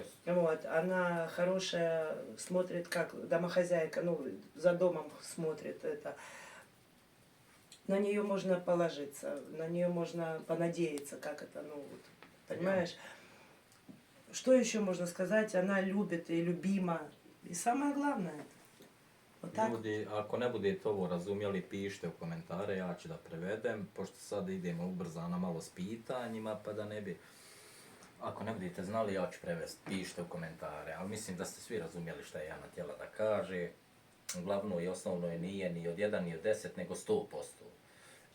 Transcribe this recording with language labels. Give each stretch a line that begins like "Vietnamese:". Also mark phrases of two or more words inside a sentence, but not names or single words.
Russian: Вот, она хорошая, смотрит как домохозяйка, ну, за домом смотрит это. На нее можно положиться, на нее можно понадеяться, как это, ну, вот, понимаешь? Что еще можно сказать? Она любит и любима. И самое главное, вот так.
Serbian: Ljudi, ako ne budete ovo razumjeli, pišite u komentare, ja ću da prevedem, pošto sad idemo ubrzano malo s pitanjima, pa da ne bi... Ako ne budete znali, ja ću prevesti, pišite u komentare, ali mislim da ste svi razumjeli šta je Jana htjela da kaže. Glavno i osnovno je nije ni od 1 ni od 10, nego 100%.